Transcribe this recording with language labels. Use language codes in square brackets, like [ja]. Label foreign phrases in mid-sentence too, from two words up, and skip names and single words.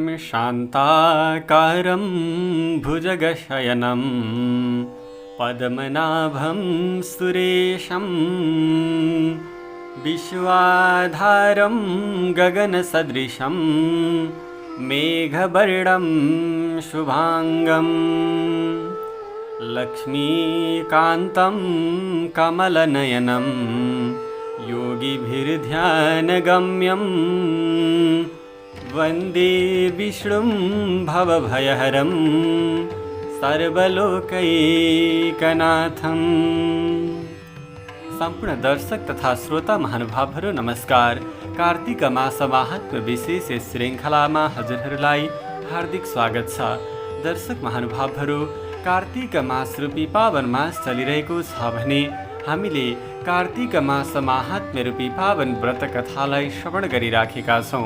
[sa] शान्ताकारं भुजगशयनं पद्मनाभं सुरेशं विश्वाधारं गगनसदृशं मेघवर्णं शुभांगं लक्ष्मीकान्तं कमलनयनं योगिभिर्ध्यानगम्यं वन्दे विष्णुं भवभयहरं सर्वलोकैकनाथम्। [ne] सम्पूर्ण दर्शक तथा श्रोता महानुभावहरू नमस्कार। कार्तिक मास माहात्म्य विशेष श्रृङ्खलामा हजुरहरूलाई हार्दिक स्वागत छ। दर्शक महानुभावहरू, कार्तिक मास रूपी पावन मास चलिरहेको छ भने हामीले कार्तिक मास माहात्म्य रूपी पावन व्रत कथालाई श्रवण गरिराखेका छौँ।